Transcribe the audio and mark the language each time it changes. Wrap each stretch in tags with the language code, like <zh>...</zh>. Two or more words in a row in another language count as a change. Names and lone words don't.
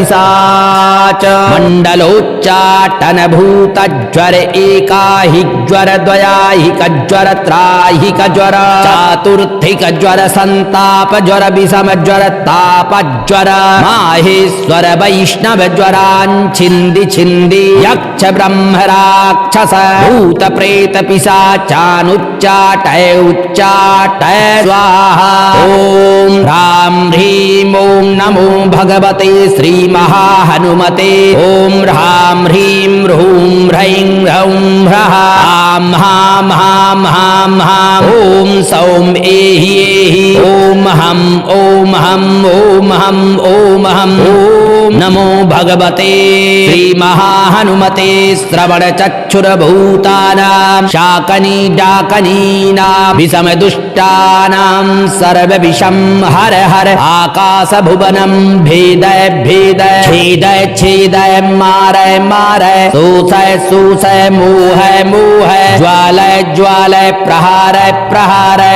<sa>पिशाच मंडलोच्चाटन भूत ज्वर एकाहिक ज्वर द्वयाहिक ज्वर त्राहिक ज्वर चातुर्थिक ज्वर संताप ज्वर विषम ज्वर ताप ज्वर माहेश्वर वैष्णव ज्वरान् छिंदि छिंदि यक्ष ब्रह्म राक्षस भूत प्रेत पिशाचानुच्चाटय उच्चाटय स्वाहा ओम राम ह्रीं ओम नमो भगवते श्री महाहनुमते ओम ह्रां ह्रीं ह्रूं ह्रैं ह्रौं ह्रः आं हां हां हां हां ओम सौम एहि एहि ओम हं ओम हं ओम हं ओम हं ओम नमो भगवते श्री महाहनुमते श्रवण चक्षुर भूतानां शाकनी डाकनीनां विषम दुष्टानां सर्व विषम हर हर आकाश भुवनं भेदय भेदय छेदय छेदय मारय मारय शोषय शोषय मोहय मोहय ज्वालय ज्वालय प्रहारय प्रहारय</sa>